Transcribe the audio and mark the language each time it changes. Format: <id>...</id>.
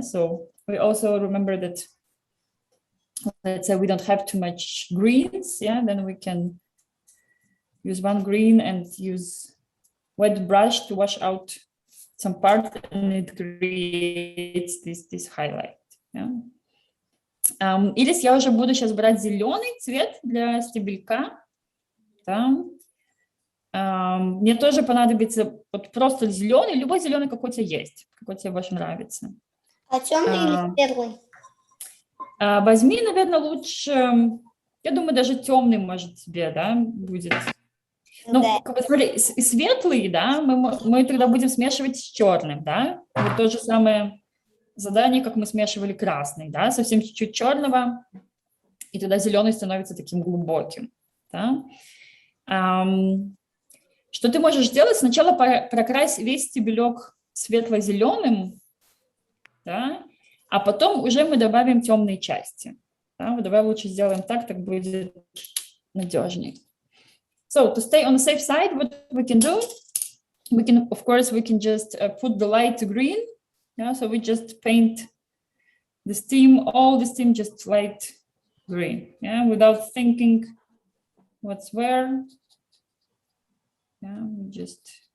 <en>So we also remember that, let's say we don't have too much greens, yeah, then we can use one green and use wet brush to wash out some part, and it creates this highlight. Yeah.</en> <ru>Ирис, я уже буду сейчас брать зеленый цвет для стебелька. Да. Мне тоже понадобится вот просто зеленый, любой зеленый, какой у тебя есть, какой тебе больше нравится. А темный или светлый? Возьми, наверное, лучше, я думаю, даже темный, может, тебе, да, будет. Ну, да. Смотри, светлый, да, мы тогда будем смешивать с черным, да. Вот то же самое задание, как мы смешивали красный, да, совсем чуть-чуть черного, и тогда зеленый становится таким глубоким, да. Что ты можешь сделать? Сначала прокрась весь стебелек светло-зеленым, да, а потом уже мы добавим темные части. Да? Давай лучше сделаем так будет надежнее.</ru> <en>So to stay on the safe side, what we can do, we can, of course, we can just put the light green. Yeah, so we just paint the stem, all the stem just light green. Yeah, without thinking what's where. Yeah, we just.</en>